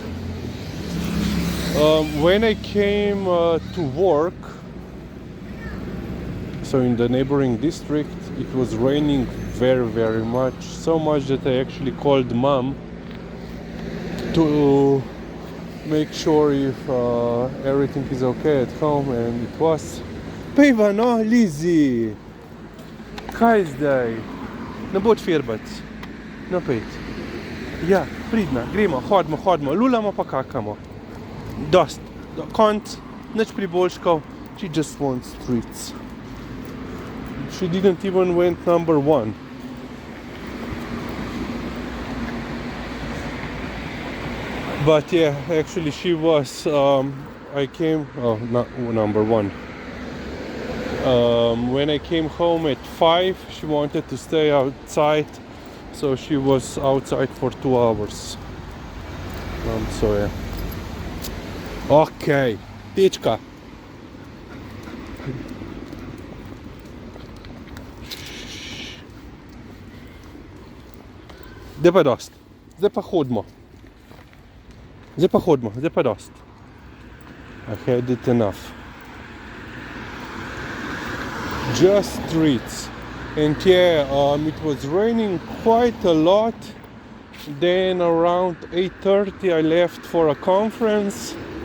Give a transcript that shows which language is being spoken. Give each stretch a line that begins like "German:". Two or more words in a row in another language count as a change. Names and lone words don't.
English: When I came to work, so in the neighboring district, it was raining very very much, so much that I actually called mom to make sure if everything is okay at home, and it was.
Slovenian: Peva, no, Lizzy! Kaj zdaj? Ne bo čvirbac. No, pejt. Ja, pridna, gremo, hodimo, lulamo pa kakamo. Dost, konc, nič priboljškov,
English: she just wants treats. She didn't even went number 1. But yeah, actually she was, I came, not number 1. When I came home at 5, she wanted to stay outside, so she was outside for 2 hours. So yeah.
Slovenian: Okay, Tička. Zdaj pa dost. Zdaj pa hodimo. Zdaj pa dost.
English: I had it enough. Just treats. And yeah, it was raining quite a lot. Then around 8:30 I left for a conference.